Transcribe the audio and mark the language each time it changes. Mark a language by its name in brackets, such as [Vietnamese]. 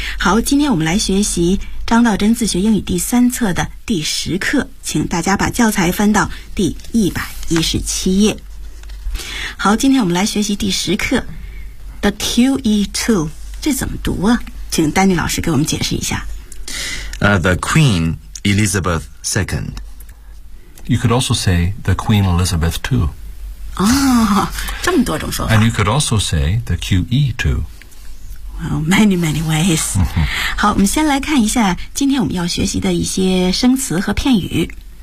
[Chinese] 好，今天我们来学习张道真自学英语第三册的第10课，请大家把教材翻到第117页。好，今天我们来学习第10课 The QE2， 这怎么读啊？请丹尼老师给我们解释一下。 [English] The Queen Elizabeth II. You could also say the Queen Elizabeth II. [Chinese] 哦，这么多种说法。 [English] And you could also say the QE too. Well, many, many ways. [Chinese] 好，我们先来看一下今天我们要学习的一些生词和片语。